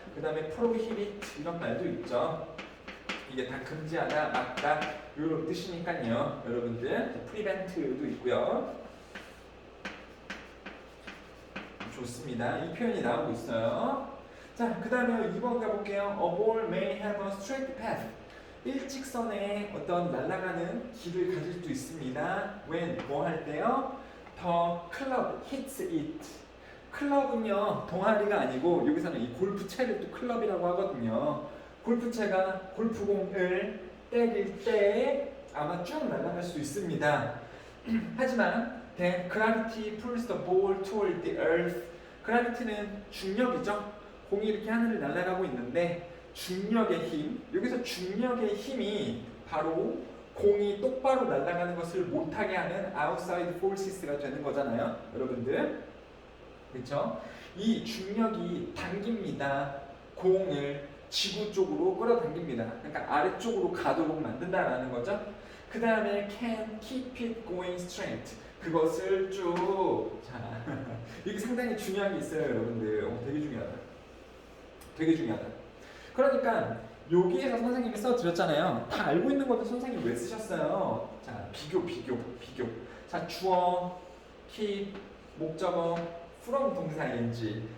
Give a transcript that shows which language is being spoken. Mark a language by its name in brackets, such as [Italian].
[Korean] 그 다음에 prohibit 이런 말도 있죠. 이게 다 금지하다, 막다 이런 뜻이니까요. 여러분들 prevent도 있고요. 좋습니다. 이 표현이 나오고 있어요. 자, 그 다음에 2번 가볼게요. [English] A ball may have a straight path. [Korean] 일직선에 어떤 날아가는 길을 가질 수도 있습니다. [English] when [Korean] 뭐 할 때요? [English] The club hits it. [Korean] 클럽은요 동아리가 아니고 여기서는 이 골프채를 또 클럽이라고 하거든요. 골프채가 골프공을 때릴 때 아마 쭉 날아갈 수 있습니다. 하지만 [English] then gravity pulls the ball toward the earth. [Korean] gravity는 중력이죠. 공이 이렇게 하늘을 날아가고 있는데 중력의 힘, 여기서 중력의 힘이 바로 공이 똑바로 날아가는 것을 못하게 하는 [English] outside forces [Korean] 가 되는 거잖아요, 여러분들. 그렇죠? 이 중력이 당깁니다. 공을 지구 쪽으로 끌어당깁니다. 그러니까 아래쪽으로 가도록 만든다라는 거죠. 그 다음에 [English] can keep it going straight. [Korean] 그것을 쭉 자, 이게 상당히 중요한 게 있어요, 여러분들. 되게 중요하다. 되게 중요하다. 그러니까 여기에서 선생님이 써드렸잖아요. 다 알고 있는 것도 선생님 왜 쓰셨어요? 자, 비교. 자, 주어, keep, 목적어, from 동사 ing.